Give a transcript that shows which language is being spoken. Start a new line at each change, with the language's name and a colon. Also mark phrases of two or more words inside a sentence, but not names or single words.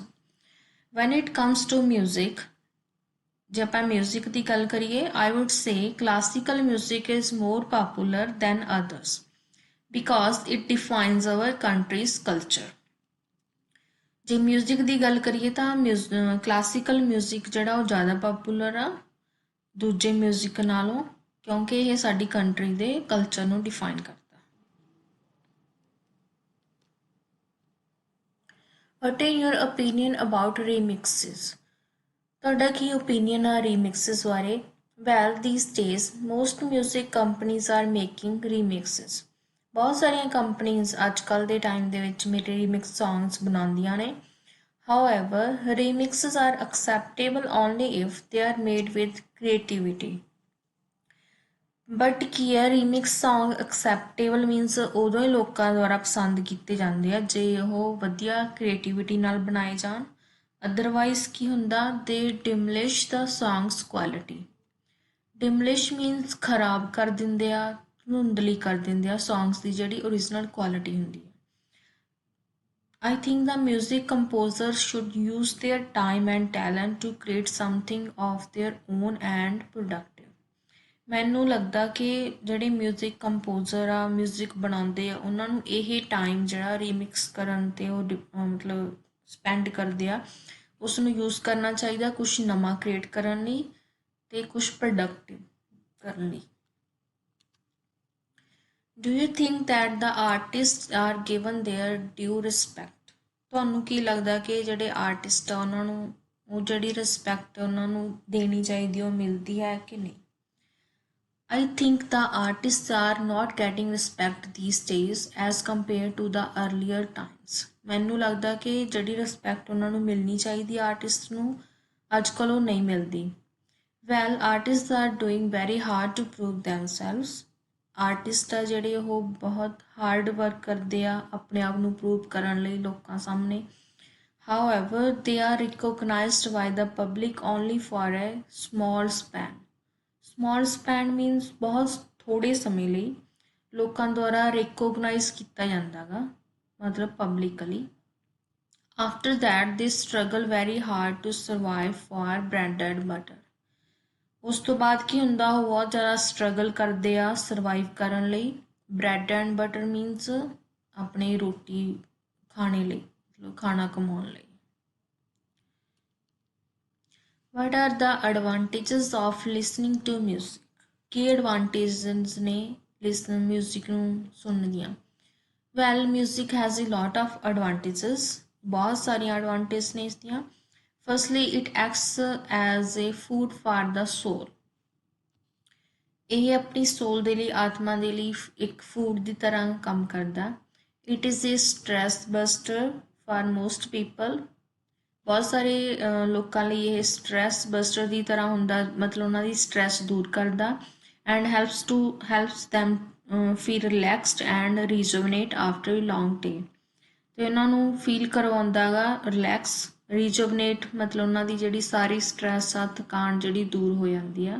English: When it comes to music,
Punjabi: ਜੇ ਆਪਾਂ ਮਿਊਜ਼ਿਕ ਦੀ ਗੱਲ ਕਰੀਏ
English: I would say classical music is more popular than others because it defines our country's culture.
Punjabi: ਜੇ ਮਿਊਜ਼ਿਕ ਦੀ ਗੱਲ ਕਰੀਏ ਤਾਂ
English: classical music
Punjabi: ਜਿਹੜਾ ਉਹ ਜ਼ਿਆਦਾ ਪਾਪੂਲਰ ਆ ਦੂਜੇ ਮਿਊਜ਼ਿਕ ਨਾਲੋਂ, ਕਿਉਂਕਿ ਇਹ ਸਾਡੀ ਕੰਟਰੀ ਦੇ ਕਲਚਰ ਨੂੰ ਡਿਫਾਈਨ ਕਰਦਾ।
English: What is your opinion about remixes?
Punjabi: ਤੁਹਾਡਾ ਕੀ opinion ਆ remixes ਬਾਰੇ?
English: Well, these days, most music companies are making remixes.
Punjabi: ਬਹੁਤ ਸਾਰੀਆਂ ਕੰਪਨੀਆਂ ਅੱਜ ਕੱਲ੍ਹ ਦੇ ਟਾਈਮ ਦੇ ਵਿੱਚ ਮੇਰੇ
English: remix songs
Punjabi: ਬਣਾਉਂਦੀਆਂ ਨੇ।
English: However, remixes are acceptable only if they are made with creativity.
Punjabi: ਬਟ ਕੀ ਹੈ,
English: remix song acceptable means
Punjabi: ਉਦੋਂ ਹੀ ਲੋਕਾਂ ਦੁਆਰਾ ਪਸੰਦ ਕੀਤੇ ਜਾਂਦੇ ਆ ਜੇ ਉਹ ਵਧੀਆ ਕ੍ਰੀਏਟੀਵਿਟੀ ਨਾਲ ਬਣਾਏ ਜਾਣ।
English: ਅਦਰਵਾਈਜ਼
Punjabi: ਕੀ ਹੁੰਦਾ,
English: they demolish the songs quality. demolish means
Punjabi: ਖਰਾਬ ਕਰ ਦਿੰਦੇ ਆ, ਧੁੰਦਲੀ ਕਰ ਦਿੰਦੇ ਆ ਸੌਂਗਸ ਦੀ ਜਿਹੜੀ
English: original quality
Punjabi: ਹੁੰਦੀ ਹੈ।
English: I think the music composers should use their time and talent to create something of their own and productive.
Punjabi: ਮੈਨੂੰ ਲੱਗਦਾ ਕਿ ਜਿਹੜੇ
English: music composer
Punjabi: ਆ, ਮਿਊਜ਼ਿਕ ਬਣਾਉਂਦੇ ਆ, ਉਹਨਾਂ ਨੂੰ ਇਹ ਟਾਈਮ ਜਿਹੜਾ ਰੀਮਿਕਸ ਕਰਨ 'ਤੇ ਉਹ ਮਤਲਬ ਸਪੈਂਡ ਕਰਦੇ ਆ, ਉਸ ਨੂੰ ਯੂਜ਼ ਕਰਨਾ ਚਾਹੀਦਾ ਕੁਛ ਨਵਾਂ ਕ੍ਰੀਏਟ ਕਰਨ ਲਈ ਅਤੇ ਕੁਛ ਪ੍ਰੋਡਕਟਿਵ ਕਰਨ ਲਈ।
English: Do you think that the artist are given their due respect?
Punjabi: ਤੁਹਾਨੂੰ ਕੀ ਲੱਗਦਾ ਕਿ ਜਿਹੜੇ ਆਰਟਿਸਟ ਆ ਉਹਨਾਂ ਨੂੰ ਉਹ ਜਿਹੜੀ ਰਿਸਪੈਕਟ ਉਹਨਾਂ ਨੂੰ ਦੇਣੀ ਚਾਹੀਦੀ ਉਹ ਮਿਲਦੀ ਹੈ ਕਿ ਨਹੀਂ?
English: I think the artists are not getting respect these days as compared to the earlier times.
Punjabi: ਮੈਨੂੰ ਲੱਗਦਾ ਕਿ ਜਿਹੜੀ ਰਿਸਪੈਕਟ ਉਹਨਾਂ ਨੂੰ ਮਿਲਣੀ ਚਾਹੀਦੀ ਆਰਟਿਸਟ ਨੂੰ ਅੱਜ ਕੱਲ੍ਹ ਉਹ ਨਹੀਂ ਮਿਲਦੀ।
English: Well, artists are doing very hard to prove themselves.
Punjabi: ਆਰਟਿਸਟ ਆ ਜਿਹੜੇ ਉਹ ਬਹੁਤ
English: hard work
Punjabi: ਕਰਦੇ ਆ ਆਪਣੇ ਆਪ ਨੂੰ ਪ੍ਰੂਵ ਕਰਨ ਲਈ ਲੋਕਾਂ ਸਾਹਮਣੇ।
English: However, they are recognized by the public only for a small span. small span means
Punjabi: ਬਹੁਤ ਥੋੜ੍ਹੇ ਸਮੇਂ ਲਈ ਲੋਕਾਂ ਦੁਆਰਾ ਰਿਕੋਗਨਾਈਜ਼ ਕੀਤਾ ਜਾਂਦਾ ਗਾ, ਮਤਲਬ ਪਬਲਿਕਲੀ।
English: After that they struggle very hard to survive for bread and butter.
Punjabi: ਉਸ ਤੋਂ ਬਾਅਦ ਕੀ ਹੁੰਦਾ, ਉਹ ਬਹੁਤ ਜ਼ਿਆਦਾ ਸਟਰਗਲ ਕਰਦੇ ਆ ਸਰਵਾਈਵ ਕਰਨ ਲਈ।
English: bread and butter means
Punjabi: ਆਪਣੀ ਰੋਟੀ ਖਾਣੇ ਲਈ, ਮਤਲਬ ਖਾਣਾ ਕਮਾਉਣ ਲਈ।
English: What are the advantages of listening to music?
Punjabi: ਕੀ advantages ਨੇ ਮਿਊਜ਼ਿਕ ਨੂੰ ਸੁਣਨ ਦੀਆਂ?
English: Well, music has a lot of advantages.
Punjabi: ਬਹੁਤ ਸਾਰੀਆਂ advantages ਨੇ ਇਸ ਦੀਆਂ।
English: Firstly, it acts as a food for the soul.
Punjabi: ਇਹ ਆਪਣੀ soul ਦੇ ਲਈ, ਆਤਮਾ ਦੇ ਲਈ ਇੱਕ food ਦੀ ਤਰ੍ਹਾਂ ਕੰਮ ਕਰਦਾ।
English: It is a stress buster for most people.
Punjabi: ਬਹੁਤ ਸਾਰੇ ਲੋਕਾਂ ਲਈ ਇਹ
English: stress buster
Punjabi: ਦੀ ਤਰ੍ਹਾਂ ਹੁੰਦਾ, ਮਤਲਬ ਉਹਨਾਂ ਦੀ ਸਟਰੈਸ ਦੂਰ ਕਰਦਾ।
English: And helps them feel relaxed and rejuvenate after a long day.
Punjabi: ਅਤੇ ਉਹਨਾਂ ਨੂੰ ਫੀਲ ਕਰਵਾਉਂਦਾ ਗਾ
English: relax, rejuvenate
Punjabi: ਮਤਲਬ ਉਹਨਾਂ ਦੀ ਜਿਹੜੀ ਸਾਰੀ ਸਟਰੈਸ ਆ, ਥਕਾਨ ਜਿਹੜੀ ਦੂਰ ਹੋ ਜਾਂਦੀ ਆ।